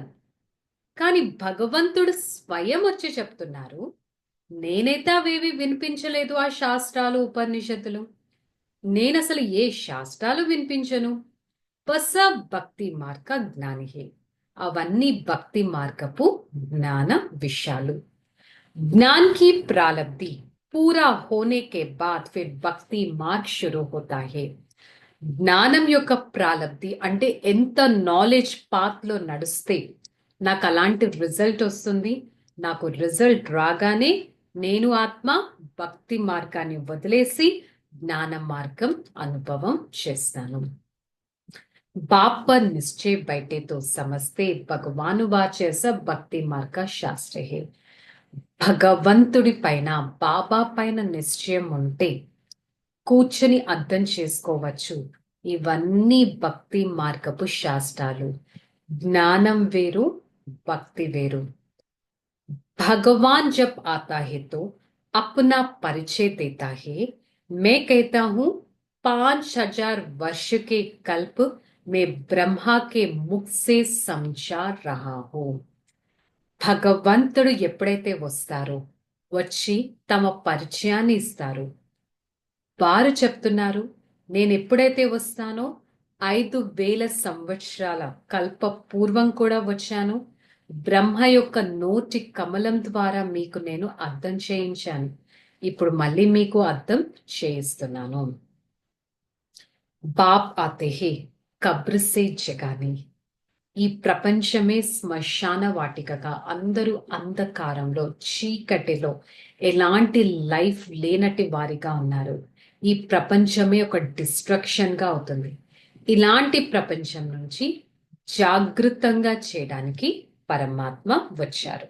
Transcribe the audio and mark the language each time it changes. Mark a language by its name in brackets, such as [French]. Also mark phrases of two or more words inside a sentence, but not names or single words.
[Telugu] కానీ భగవంతుడు స్వయం వచ్చి చెప్తున్నారు, నేనైతే అవేవి వినిపించలేదు ఆ శాస్త్రాలు, ఉపనిషత్తులు. నేనసలు ఏ శాస్త్రాలు వినిపించను. [Hindi] बस भक्ति मार्ग ज्ञान है. [Telugu] అవన్నీ భక్తి మార్గపు జ్ఞాన విషయాలు. [Hindi] ज्ञान की प्रालब्धि पूरा होने के बाद फिर भक्ति मार्ग शुरू होता है. [Telugu] జ్ఞానం యొక్క ప్రాలబ్ధి అంటే ఎంత [English] knowledge path [Telugu] లో నడిస్తే నాకు అలాంటి రిజల్ట్ వస్తుంది. నాకు రిజల్ట్ రాగానే నేను ఆత్మ భక్తి మార్గాన్ని వదిలేసి జ్ఞాన మార్గం అనుభవం చేస్తాను. बाप पर निश्चय बैठे तो समझते भगवानुवाच सब भक्ति मार्ग का शास्त्र है. భగవంతుడి పైన, బాబా పైన నిశ్చయం ఉంటే కూర్చొని అర్థం చేసుకోవచ్చు. ఇవన్నీ భక్తి మార్గపు శాస్త్రాలు. జ్ఞానం వేరు, భక్తి వేరు. [Hindi] भगवान जब आता है तो अपना परिचय देता है. मैं कहता हूं 5000 वर्ष के कल्प में ब्रह्मा के मुख से समझा रहा हूं. [Telugu] భగవంతుడు ఎప్పుడైతే వస్తారో వచ్చి తమ పరిచయాన్ని ఇస్తారు. వారు చెప్తున్నారు, నేను ఎప్పుడైతే వస్తానో 5000 సంవత్సరాల కల్ప పూర్వం కూడా వచ్చాను. బ్రహ్మ యొక్క నోటి కమలం ద్వారా మీకు నేను అర్థం చేయించాను. ఇప్పుడు మళ్ళీ మీకు అర్థం చేయిస్తున్నాను. [Hindi] बाप आते हैं कब्र से जगाने. [Telugu] ఈ ప్రపంచమే శ్మశాన వాటికగా, అందరూ అంధకారంలో, చీకటిలో, ఎలాంటి లైఫ్ లేనటి వారిగా ఉన్నారు. ఈ ప్రపంచమే ఒక డిస్ట్రక్షన్ గా అవుతుంది. ఇలాంటి ప్రపంచం నుంచి జాగృతంగా చేయడానికి పరమాత్మ వచ్చారు.